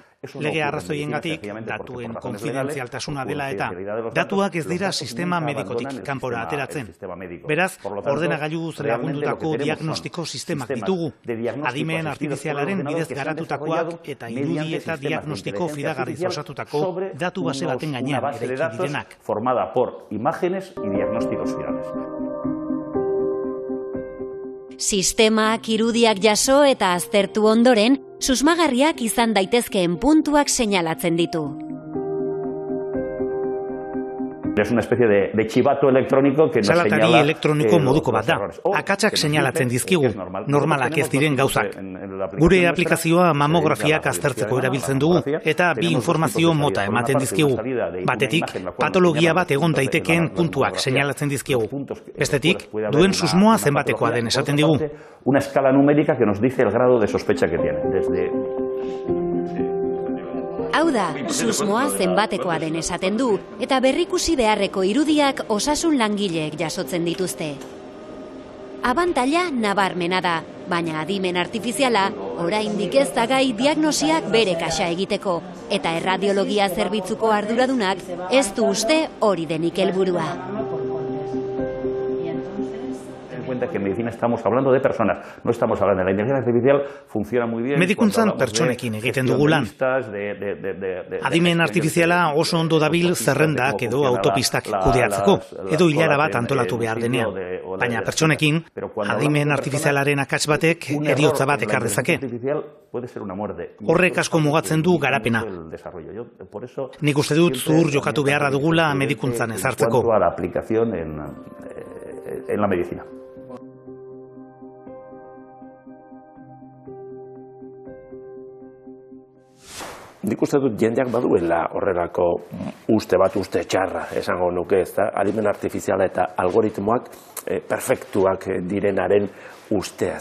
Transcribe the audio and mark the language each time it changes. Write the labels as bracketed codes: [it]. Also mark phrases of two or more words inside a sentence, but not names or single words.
[eu] Lege arrazoiengatik, datuen konfidentzialtasuna dela eta datuak ez dira sistema medikotik kanpora ateratzen. Beraz, ordenagailuz lagundutako diagnostiko sistemak ditugu. Adimen artifizialaren bidez garatutakoak eta irudi eta diagnostiko fidagarriz osatutako datu base baten gainean eraiki direnak. [es] Formada por imágenes y diagnósticos finales. [eu] Sistemak irudiak jaso eta aztertu ondoren, susmagarriak izan daitezkeen puntuak seinalatzen ditu. [es] Es una especie de chivato electrónico que nos señala [eu] salatari elektroniko moduko bat da. Akatsak seinalatzen dizkigu, normalak ez diren gauzak. Gure aplikazioa mamografiak aztertzeko erabiltzen dugu eta bi informazio mota ematen dizkigu. Batetik, patologia bat egon daitekeen puntuak seinalatzen dizkigu. Bestetik, duen susmoa zenbatekoa den esaten digu. [es] Una escala numérica que nos dice el grado de sospecha que tiene. Desde [eu] Hau da, susmoa zenbatekoa den esaten du, eta berrikusi beharreko irudiak osasun langileek jasotzen dituzte. Abantaila nabarmena da, baina adimen artifiziala oraindik ez da gai diagnosiak bere kaxa egiteko, eta erradiologia zerbitzuko arduradunak ez du uste hori denik helburua. [es] Que en medicina estamos hablando de personas, no estamos hablando de la inteligencia artificial, funciona muy bien. [eu] Medikuntzan pertsonekin egiten dugu lan. Adimen artifiziala oso ondo dabil zerrendak edo autopistak kudeatzeko, edo hilara bat antolatu behar denean. Baina pertsonekin, adimen artifizialaren akats batek heriotza bat ekar dezake. Horrek asko mugatzen du garapena. Nik uste dut zuhur jokatu beharra dugula medikuntzan ezartzeko. [es] En la medicina. [eu] Nik uste dut jendeak baduela horrelako uste bat, uste txarra esango nuke, ez da? Adimen artifiziala eta algoritmoak perfektuak direnaren ustea.